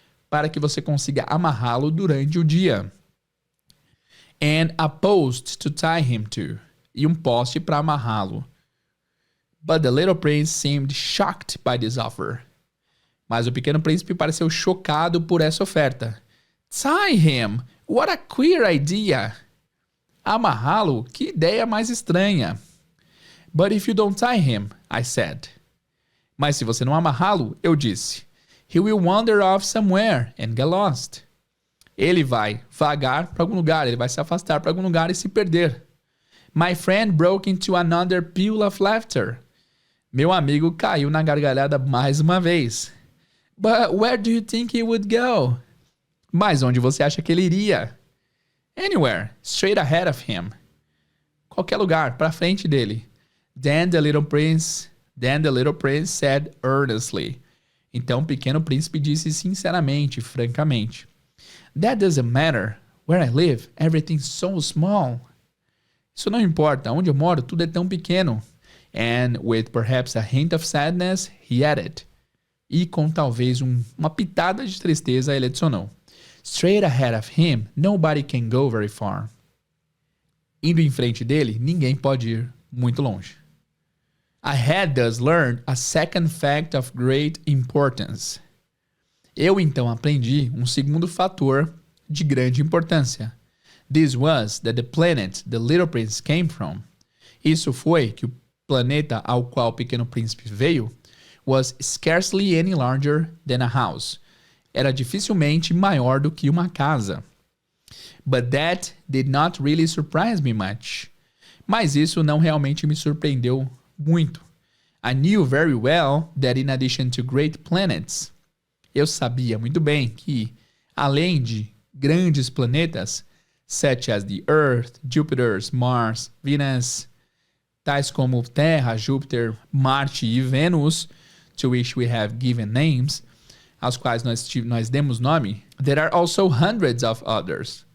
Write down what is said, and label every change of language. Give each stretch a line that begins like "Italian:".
Portuguese: Para que você consiga amarrá-lo durante o dia.
English: And a post to tie him to.
Portuguese: E um poste para amarrá-lo.
English: But the little prince seemed shocked by this offer.
Portuguese: Mas o pequeno príncipe pareceu chocado por essa oferta.
English: Tie him! What a queer idea!
Portuguese: Amarrá-lo? Que ideia mais estranha.
English: But if you don't tie him, I said.
Portuguese: Mas se você não amarrá-lo, eu disse,
English: he will wander off somewhere and get lost.
Portuguese: Ele vai vagar para algum lugar, ele vai se afastar para algum lugar e se perder.
English: My friend broke into another peal of laughter.
Portuguese: Meu amigo caiu na gargalhada mais uma vez.
English: But where do you think he would go?
Portuguese: Mas onde você acha que ele iria?
English: Anywhere, straight ahead of him.
Portuguese: Qualquer lugar, para frente dele.
English: Then the little prince said earnestly.
Portuguese: Então o pequeno príncipe disse sinceramente, francamente.
English: That doesn't matter. Where I live, everything's so small.
Portuguese: Isso não importa. Onde eu moro, tudo é tão pequeno.
English: And with perhaps a hint of sadness, he added.
Portuguese: E com talvez uma pitada de tristeza, ele adicionou.
English: Straight ahead of him, nobody can go very far.
Portuguese: Indo em frente dele, ninguém pode ir muito longe.
English: I had thus learned a second fact of great importance.
Portuguese: Eu então aprendi um segundo fator de grande importância.
English: This was that the planet the little prince came from.
Portuguese: Isso foi que o planeta ao qual o pequeno príncipe veio
English: was scarcely any larger than a house.
Portuguese: Era dificilmente maior do que uma casa.
English: But that did not really surprise me much.
Portuguese: Mas isso não realmente me surpreendeu muito.
English: I knew very well that in addition to great planets,
Portuguese: eu sabia muito bem que, além de grandes planetas,
English: such as the Earth, Jupiter, Mars, Venus,
Portuguese: tais como Terra, Júpiter, Marte e Vênus,
English: to which we have given names,
Portuguese: aos quais nós demos nome,
English: there are also hundreds of others.